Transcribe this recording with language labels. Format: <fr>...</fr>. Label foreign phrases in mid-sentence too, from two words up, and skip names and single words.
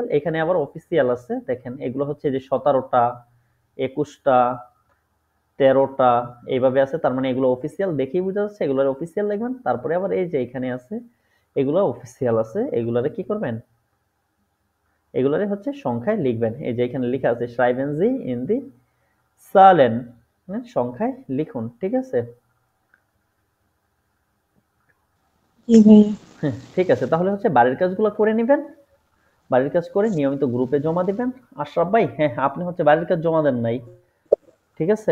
<bn>এখানে আবার অফিসিয়াল আছে, দেখেন এগুলো হচ্ছে যে 17টা 21টা 13টা এইভাবে আছে, তার মানে এগুলো অফিসিয়াল দেখেই বোঝা যাচ্ছে এগুলোর অফিসিয়াল লিখবেন। তারপরে আবার এই যে এখানে আছে এগুলো অফিসিয়াল আছে, এগুলারে কি করবেন, এগুলারে হচ্ছে সংখ্যায় লিখবেন। এই যে এখানে লেখা আছে</bn> <de>schreiben Sie in die Zahlen,</de> <bn>সংখ্যায় লিখুন, ঠিক আছে? জি ভাইয়া। হ্যাঁ, ঠিক আছে, তাহলে হচ্ছে বাড়ির কাজগুলো করে নেবেন। বাড়ির কাজ করে নিয়মিত গ্রুপে জমা দিবেন। আশরাফ ভাই, হ্যাঁ আপনি হচ্ছে বাড়ির কাজ জমা দেন নাই, ঠিক আছে?</bn>